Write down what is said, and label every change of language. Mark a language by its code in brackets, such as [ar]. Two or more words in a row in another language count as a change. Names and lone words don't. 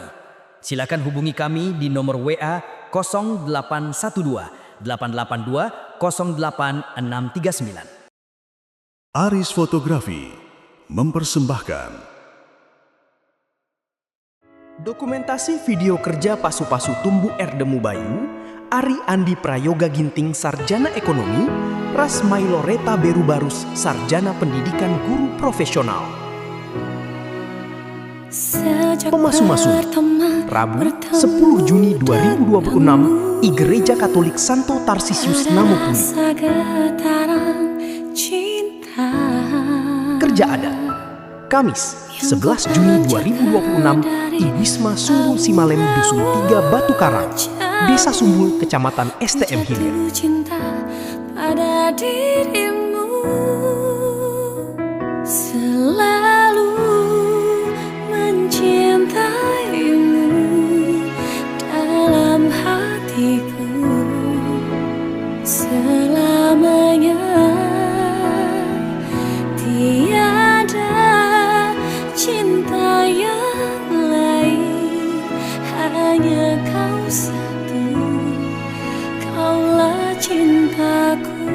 [id] Silakan hubungi kami di nomor WA 0812 882 08639. Aris Fotografi mempersembahkan dokumentasi video kerja Pasu-Pasu Tumbuh Erdemu Bayu, Ari Andi Prayoga Ginting Sarjana Ekonomi, Ras Mailoreta Beru Barus Sarjana Pendidikan Guru Profesional. Pemasu-masu Rabu 10 Juni 2026 I Gereja Katolik Santo Tarsisius Namopuli. Kerja adat Kamis 11 Juni 2026 I Wisma Sumbul Simalem Dusun 3 Batu Karang, Desa Sumbul, Kecamatan STM Hilir. Pada dirimu selalu mencintaimu dalam hatiku selamanya, tiada cinta yang lain, hanya kau satu, kaulah cintaku.